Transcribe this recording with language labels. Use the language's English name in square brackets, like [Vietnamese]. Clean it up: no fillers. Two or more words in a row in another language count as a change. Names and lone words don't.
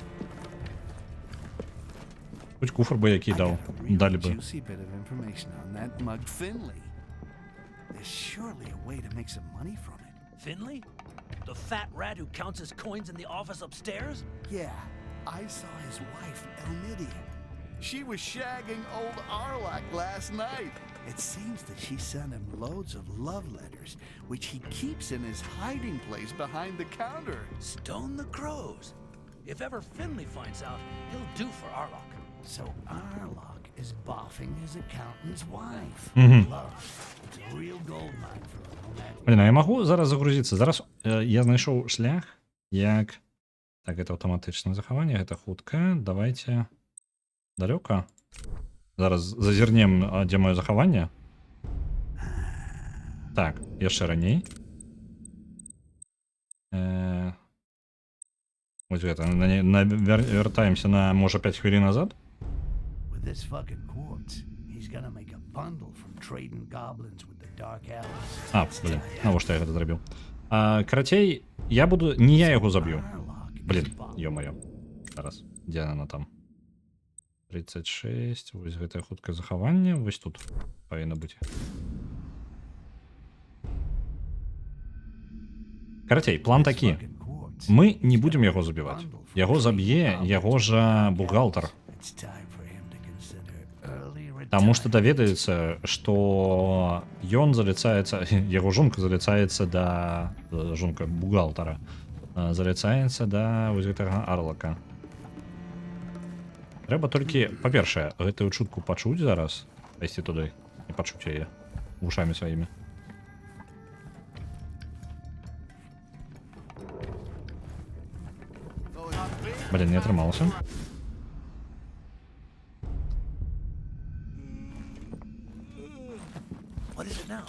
[Belarusian] Хоць куфр бы які даў. Далі бы. [English] Juicy bit of information on that mug Finley. There's surely a way to make some money from it. Finley? The fat rat who counts his coins in the office upstairs? Yeah, I saw his wife, Elmidia. She was shagging old Arlok last night. It seems that she sent him loads of love letters, which he keeps in his hiding place behind the counter. Stone the crows. If ever Finley finds out, he'll do for Arlock. So Arlok is boffing his accountant's wife. Мгм. Love. It's a real gold mine for a romantic. [Belarusian] Блин, а я магу зараз загрузіцца. Зараз я знайшоў шлях, як... Так, гэта аўтаматычнае захаванне, гэта хутка. Давайте... Далёка. Зараз зазірнем, дзе маё захаванне. Так, яшчэ раней. Вось гэта. Вяртаемся на, можа, 5 хвілін назад. [English] With this fucking quartz, he's gonna make a bundle from trading goblins with the dark elves. [Belarusian] А, блин, навошта я гэта зрабіў? Карацей, я буду... Не я яго заб'ю. [English] Arlok is [Belarusian] Блин, [English] boffing. [Belarusian] ё-маё. Зараз, дзе яна там? 36, вось гэтае хуткае захаванне, вось тут павінна быць. Карацей, план такі. [English] Fucking quartz. [Belarusian] Мы не будзем яго забіваць. Яго заб'е яго жа бухгалтар. [English] It's time for him to consider early [Belarusian] Таму што [English] retirement. [Belarusian] даведаецца, што ён заліцаецца, яго жонка заліцаецца да... Жонка бухгалтара. Заліцаецца да вось гэтага Арлака. Трэба толькі, па-першае, гэтую чутку пачуць зараз, пайсці туды і пачуць яе вушамі сваімі. Блін, не трималося. [English] What is it now?